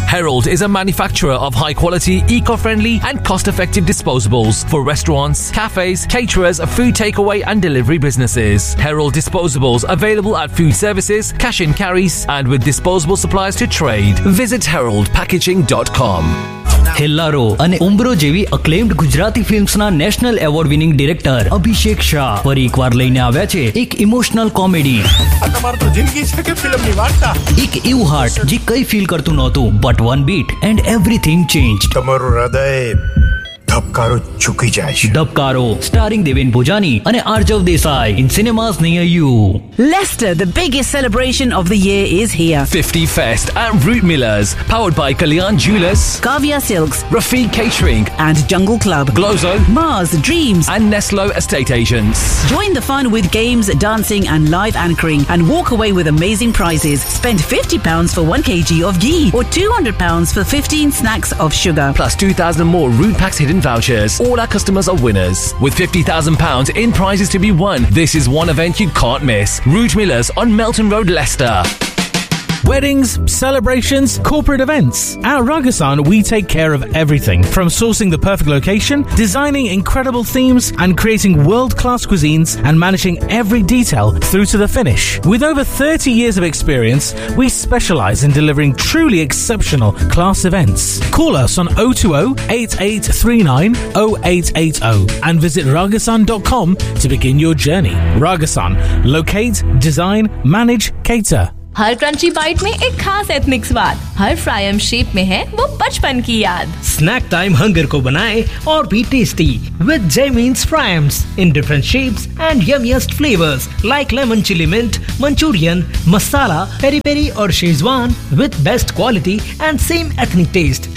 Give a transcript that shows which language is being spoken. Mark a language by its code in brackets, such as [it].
[en] Herald is a manufacturer of high-quality, eco-friendly and cost-effective disposables for restaurants, cafes, caterers, food takeaway and delivery businesses. Herald disposables available at food services, cash in carries, and with disposable supplies to trade. Visit heraldpackaging.com. [gu] Hellaro અને ઉમ્બ્રો જેવી અક્લેમ્ડ Gujarati ફિલ્મ્સના national award winning director Abhishek Shah ફરી એકવાર લઈને આવ્યા છે એક emotional comedy. તમારું તો જિંદગી છે કે ફિલ્મની વાર્તા. એક એવું હાર્ટ જે કઈ ફીલ કરતું નહોતું, [en] But one beat and everything change. [gu] તમારું હૃદય ધબકારો ચૂકી જાય છે. [en] Dhabkaro, starring Deven Bhojani અને Aarjav Desai, in cinemas near you. Leicester, the biggest celebration of the year is here. 50 fest at Root Millers, powered by Kalyan Jewellers, Kavya Silks, Rafiq Catering and Jungle Club, Glozo, Mars Dreams and Neslo Estate Agents. Join the fun with games, dancing and live anchoring and walk away with amazing prizes. Spend £50 for 1 KG of ghee or £200 for 15 snacks of sugar plus 2000 more Root packs in vouchers. All our customers are winners. With £50,000 in prizes to be won, this is one event you can't miss. Root Millers on Melton Road, Leicester. weddings, celebrations, corporate events. At Ragasan, we take care of everything from sourcing the perfect location, designing incredible themes, and creating world-class cuisines and managing every detail through to the finish. With over 30 years of experience, we specialize in delivering truly exceptional class events. Call us on 020 8839 0880 and visit ragasan.com to begin your journey. Ragasan, locate, design, manage, cater. [hi] हर crunchy bite में एक खास ethnic स्वाद, हर fry M shape में है वो बचपन की याद। स्नैक टाइम हंगर को बनाए और भी tasty with जेमिन्स fry AIIMS in different shapes and यम्मीस्ट flavours like lemon chilli mint, Manchurian, masala, peri peri और Schezwan [en] With best quality and same ethnic taste.